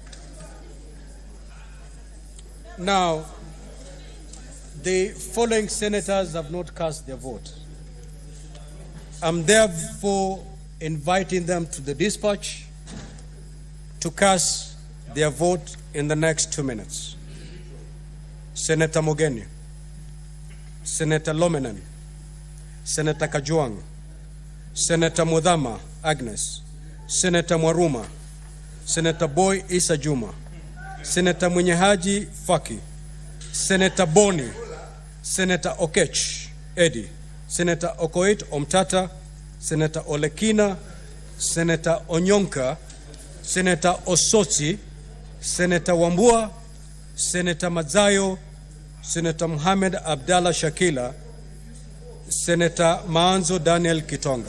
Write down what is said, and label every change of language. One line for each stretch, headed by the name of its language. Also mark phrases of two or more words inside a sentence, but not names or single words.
English: Now, the following senators have not cast their vote. I'm therefore inviting them to the dispatch to cast their vote in the next 2 minutes. Senator Mogeni, Senator Lomenen, Senator Kajuang, Senator Mudhama Agnes, Senator Mwaruma, Senator Boy Isa Juma, Senator Mwenyehaji Faki, Senator Boni, Senator Okech Eddie, Senator Okoit Omtata, Senator Olekina, Senator Onyonka, Senator Osoti, Senator Wambua, Senator Mazayo, Senator Mohamed Abdallah Shakila, Senator Maanzo Daniel Kitonga.